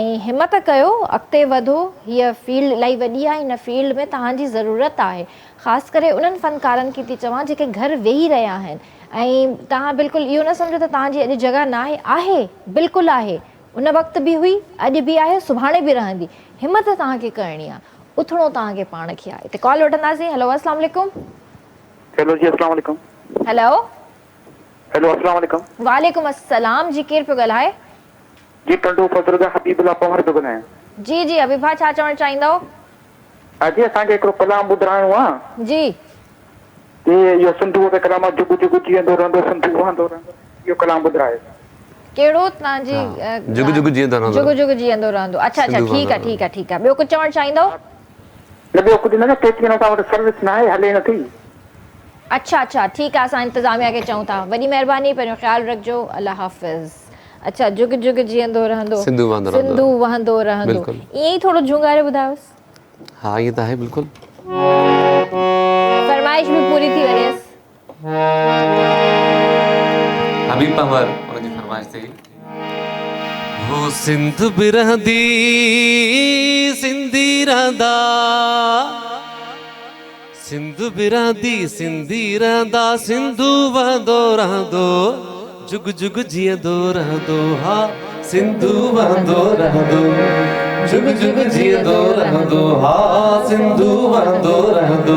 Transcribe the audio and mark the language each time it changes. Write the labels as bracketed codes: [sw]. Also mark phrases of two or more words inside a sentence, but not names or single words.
[sd] ऐं हिमत कयो अॻिते वधो हीअ फील्ड इलाही वॾी आहे हिन फील्ड में तव्हांजी ज़रूरत आहे ख़ासि करे उन्हनि फ़नकारनि खे थी चवां जेके घर वेही रहिया आहिनि ऐं तव्हां बिल्कुलु इहो न सम्झो त तव्हांजी अॼु जॻह न आहे बिल्कुलु आहे उन वक़्तु बि हुई अॼु बि आहे सुभाणे बि रहंदी हिमत तव्हांखे करणी आहे उथणो तव्हांखे पाण खे आहे हिते कॉल वठंदासीं हेलो [ar] السلام عليكم [sd] हेलो जी [ar] السلام عليكم [sd] हेलो [ar] हेलो السلام عليكم وعليكم السلام [sd] जी केरु पियो ॻाल्हाए जी टंडो फज़रुल्लाह हबीबुल्लाह पवार पियो ॻाल्हायां जी जी अभिभा छा चवणु चाहींदव अॼु असांखे हिकिड़ो कलाम ॿुधाइणो आहे जी इहो सिंधूअ ते कलाम जुग जुग जीअंदो रहंदो सिंधू वहंदो रहंदो इहो कलाम ॿुधाए कहिड़ो तव्हांजी जुग जुग जीअंदो रहंदो जुग जुग जीअंदो रहंदो अच्छा अच्छा सिंधू ठीकु आहे वहंदो ठीकु आहे ठीकु आहे ॿियो कुझु चवणु चाहींदव न ॿियो कुझु न, केतिरी असां वटि सर्विस न आहे, हले नथी। अच्छा अच्छा, ठीकु आहे, असां इंतिज़ामिया खे चऊं था। वॾी महिरबानी, पंहिंजो ख़्यालु रखिजो, अल्लाह हाफ़िज़। अच्छा, जुग जुग जीअंदो रहंदो, सिंधु वहंदो रहंदो। सिंधु वहंदो रहंदो, बिल्कुलु। ईअं ई थोरो झुंगारे ॿुधायोसि। [ur] ہاں، یہ تو ہے بالکل. [sd] फरमाइश भी पूरी थी वञेसि। हबीब पंवर उनजी फरमाइश थी, हो सिंध बि रहंदी सिंधी रहंदा, सिंध बि रहंदी सिंधी रहंदा, सिंधु वहंदो रहंदो, जुग जुग जीअंदो रहंदो, हा सिंधु वहंदो रहंदो, जुग जुग जीअंदो रहंदो, हा सिंधु वहंदो रहंदो।